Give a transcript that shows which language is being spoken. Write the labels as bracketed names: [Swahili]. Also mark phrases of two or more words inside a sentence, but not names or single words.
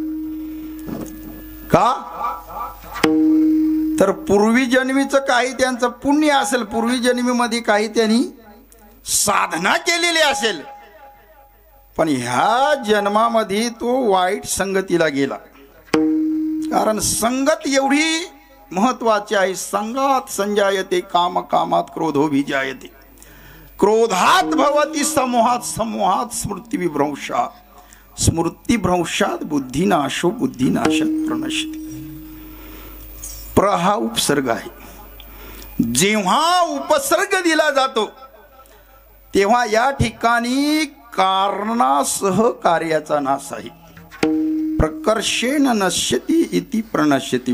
[Marathi] का तर पूर्वी जन्मीचं काही त्यांचं पुण्य असेल, पूर्वी जन्मीमध्ये काही त्यांनी साधना केलेली असेल, पण ह्या जन्मामध्ये तो वाईट संगतीला गेला. कारण संगत एवढी महत्वाची आहे. [Sanskrit] संगात संजायते काम, कामात क्रोधो विजायते, क्रोधात भवती समूहात, समूहात स्मृती विभ्रंशा, स्मृती भ्रंशात बुद्धिनाशो, बुद्धिनाशात प्रणश्यते. [Marathi] प्र हा उपसर्ग आहे. जेव्हा उपसर्ग दिला जातो तेव्हा या ठिकाणी कारणासह कार्याचा नाश आहे. [Sanskrit] प्रकर्षेण नश्यति इति प्रणश्यति.